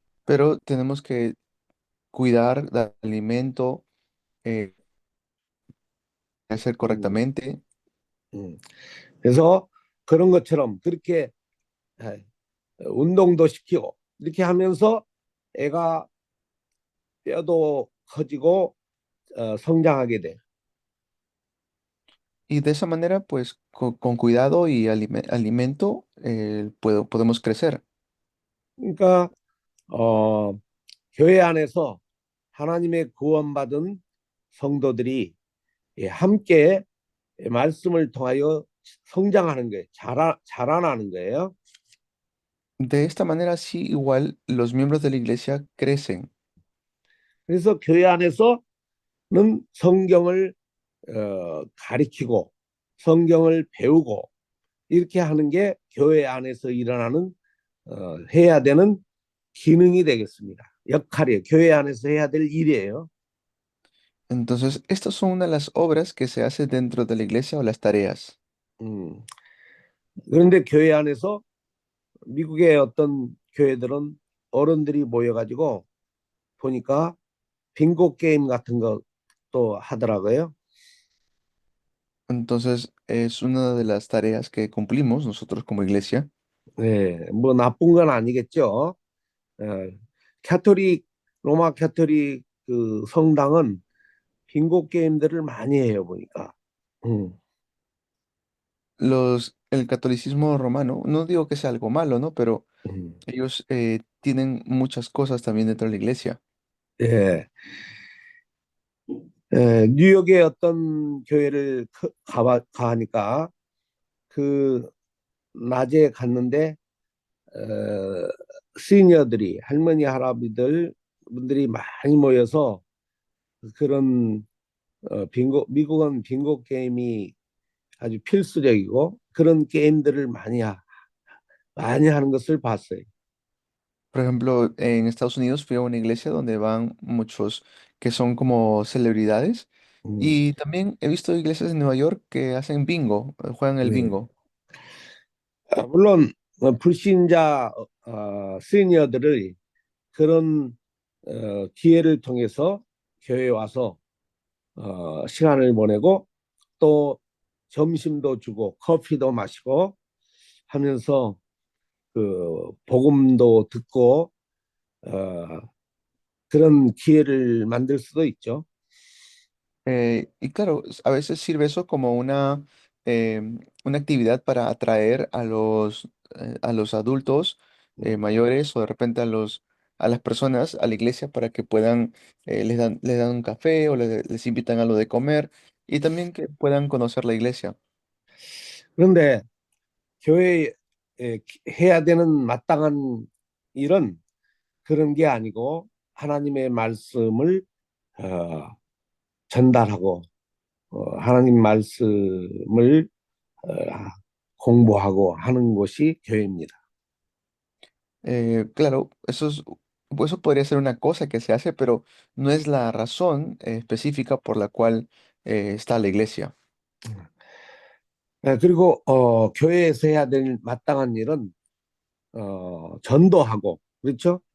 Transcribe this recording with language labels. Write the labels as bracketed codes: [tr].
[es] Pero tenemos que cuidar del alimento, eh, hacer 음, correctamente. [ko] 그래서 그런 것처럼 그렇게 예, 운동도 시키고 이렇게 하면서 애가 뼈도 커지고 성장하게 돼. [es] Y de esa manera, pues con cuidado y alimento, podemos crecer. [ko] 그러니까 교회 안에서 하나님의 구원받은 성도들이 함께 말씀을 통하여 성장하는 거예요. 자라나는 거예요. [es] De esta manera, sí, igual los miembros de la iglesia crecen. [ko] 그래서 교회 안에서는 성경을 가리키고 성경을 배우고 이렇게 하는 게 교회 안에서 일어나는 해야 되는 기능이 되겠습니다. 역할이에요. 교회 안에서 해야 될 일이에요. [es] Entonces, estas son una de las obras que se hace dentro de la iglesia o las tareas. [ko] 음, 그런데 교회 안에서 미국의 어떤 교회들은 어른들이 모여가지고 보니까 빙고 게임 같은 것도 하더라고요. [es] Entonces, es una de las tareas que cumplimos nosotros como iglesia. [ko] 네, 뭐 나쁜 건 아니겠죠. 캐토릭 로마 캐토릭 그 성당은 빙고 게임들을 많이 해요 보니까. 음, [es] El catolicismo romano, no digo que sea algo malo, ¿no? Pero 음. ellos tienen muchas cosas también dentro de la iglesia. [ko] 예, 뉴욕의 어떤 교회를 가니까 그 낮에 갔는데 시니어들이 할머니 할아버지들 분들이 많이 모여서 그런 미국은 빙고 게임이 아주 필수적이고 그런 게임들을 많이 하는 것을 봤어요. [es] Por ejemplo, en Estados Unidos fui a una iglesia donde van muchos que son como celebridades. 음, Y también he visto iglesias en Nueva York que hacen bingo, juegan el 네. bingo. [ko] 물론 불신자 시니어들을 그런 기회를 통해서 교회에 와서 시간을 보내고 또 점심도 주고 커피도 마시고 하면서 그 복음도 듣고 그런 기회를 만들 수도 있죠. [es] Y claro, a veces sirve eso como una actividad para atraer a los adultos mayores o de repente a las personas a la iglesia para que puedan, les dan un café o les invitan algo de comer y también que puedan conocer la iglesia. [ko] 그런데 교회에 해야 되는 마땅한 일은 그런 게 아니고 하나님의 말씀을 전달하고 하나님 말씀을 공부하고 하는 것이 교회입니다. [es] Claro, pues eso podría ser una cosa que se hace, pero no es la razón específica por la cual está la iglesia. [ko] 그리고 교회에서 해야 될 마땅한 일은 전도하고 그렇죠?